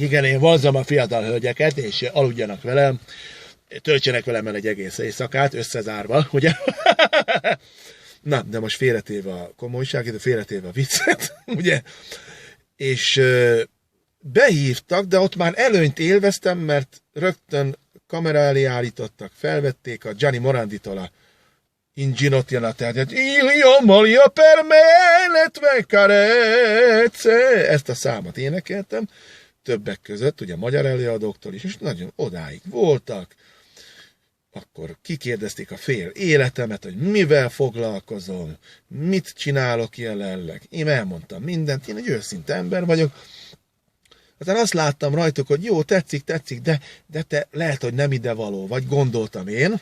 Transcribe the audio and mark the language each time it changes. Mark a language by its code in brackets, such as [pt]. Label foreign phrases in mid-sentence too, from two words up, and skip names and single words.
[hu] Igen, én vonzom a fiatal hölgyeket, és aludjanak velem, töltsenek velem el egy egész éjszakát, összezárva, ugye? Na, de most félretéve a komolyságot, félretéve a viccet, ugye? És behívtak, de ott már előnyt élveztem, mert rögtön kamera elé állítottak, felvették a Gianni Moranditól a In ginocchio tehát [it] Io molia per me le tue carezze. [hu] Ezt a számot énekeltem, többek között, ugye magyar előadóktól is, és nagyon odáig voltak. Akkor kikérdezték a fél életemet, hogy mivel foglalkozom, mit csinálok jelenleg. Én elmondtam mindent, én egy őszinte ember vagyok. Aztán azt láttam rajtuk, hogy jó, tetszik, de te lehet, hogy nem ide való vagy, gondoltam én.